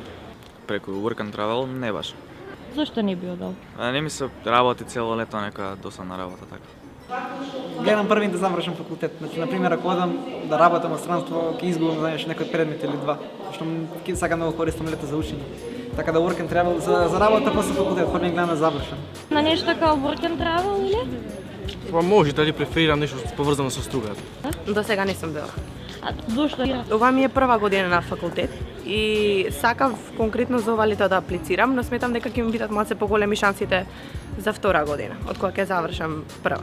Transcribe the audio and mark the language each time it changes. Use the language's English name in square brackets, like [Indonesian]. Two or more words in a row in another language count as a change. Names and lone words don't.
[Macedonian] Преку Work and Travel не баш. Зошто не би одал? Не ми се работи цело лето некоја досадна работа така. Гледам првин да завршам факултет. Значи, например, ако одам да работам во странство, ќе изгубам, знаеш, некој предмет или два. Што ќе сакам да го користам лето за учење. Така да work and travel за работа после факултет, првин гледам да завршам. На нешто као work and travel или? Па може, дали преферирам нешто поврзано со стругата. До сега не сум била. А зошто? Ова ми е прва година на факултет и сакав конкретно за ова лето да аплицирам, но сметам дека ќе ми бидат малце поголеми шансите за втора година, од кога ќе завршам прва.